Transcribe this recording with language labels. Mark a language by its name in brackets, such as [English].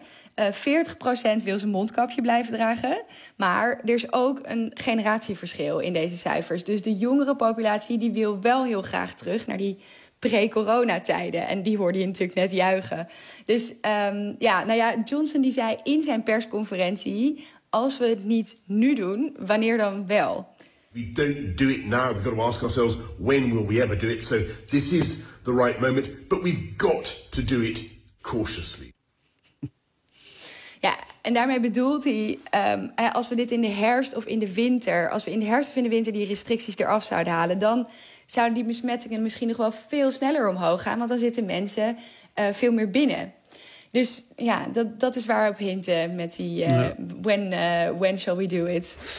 [Dutch] 40% wil zijn mondkapje blijven dragen. Maar er is ook een generatieverschil in deze cijfers. Dus de jongere populatie die wil wel heel graag terug naar die pre-coronatijden. En die hoorde je natuurlijk net juichen. Dus Johnson die zei in zijn persconferentie: als we het niet nu doen, wanneer dan wel? [English] We don't do it now. We've got to ask ourselves, when will we ever do it? So this is the right moment, but we've got to do it cautiously. [Dutch] Ja, en daarmee bedoelt hij, als we dit in de herfst of in de winter, als we in de herfst of in de winter die restricties eraf zouden halen, dan zouden die besmettingen misschien nog wel veel sneller omhoog gaan, want dan zitten mensen veel meer binnen. Dus ja, dat is waarop hinten met die [English] when shall we do it?